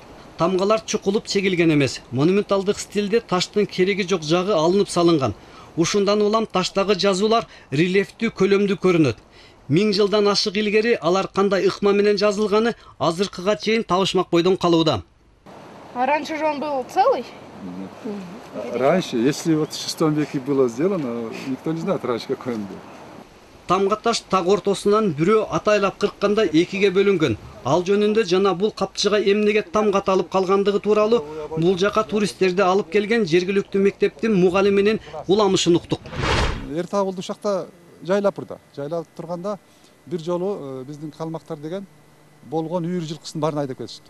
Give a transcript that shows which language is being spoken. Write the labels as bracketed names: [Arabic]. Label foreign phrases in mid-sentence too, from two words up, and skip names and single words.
[Kyrgyz] Тамгалар чукулуп чегилген эмес. Монументалдык стилде таштын кереги жок жагы алынып салынган. Ушундан улам таштагы жазуулар рельефтүү, көлөмдүү көрүнөт. 1000 жылдан ашык илгери алар кандай ыкма менен жазылганы азыркыга чейин табышмак бойдон калууда. [Russian] А раньше же он был целый? Раньше, если вот в 6 веке было сделано, никто не знает раньше, какой он был. [Kyrgyz] Тамга таш так ортосунан бирөө атайлап кыркканда экиге бөлүнгөн. Ал жөнүндө жана бул капчыга эмнеге тамга аталып калгандыгы тууралуу бул жака туристтерди алып келген жергиликтүү мектептин мугалиминин уламышын уктук. Эрте абылды ушакта жайлап турда. Жайлап турганда бир жолу биздин калмактар деген болгон үйүр жылкысын баарын айдап кетишиптир.